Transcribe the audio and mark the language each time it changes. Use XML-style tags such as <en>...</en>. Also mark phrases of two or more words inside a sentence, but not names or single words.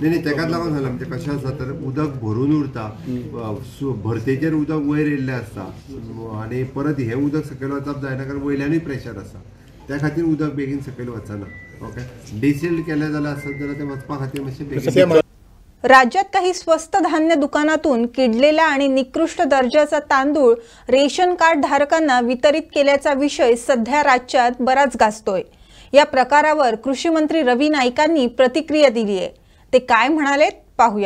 <kok>न्ही तेकाच लागून सांगला. म्हणजे कशें आसा तर उदक भरून उरता, भरतेचेर उदक वयर येयल्लें आसता आनी परत हे उदक सकयल वचप जायना कारण वयल्यानूय प्रेशर आसा, त्या खातीर उदक बेगीन सकयल वचना. ओके, डिसिल्ड केलें जाल्यार आसत जाल्यार ते वचपा खातीर मातशें बेगीन.</kok> <mr>राज्यात काही स्वस्त धान्य दुकानातून किडलेला आणि निकृष्ट दर्जाचा तांदूळ रेशन कार्ड धारकांना वितरित केल्याचा विषय सध्या राज्यात बराच गाजतोय. या प्रकारावर कृषी मंत्री रवी नाईकांनी प्रतिक्रिया दिली आहे. ते काय म्हणाले पाहूयात.</mr>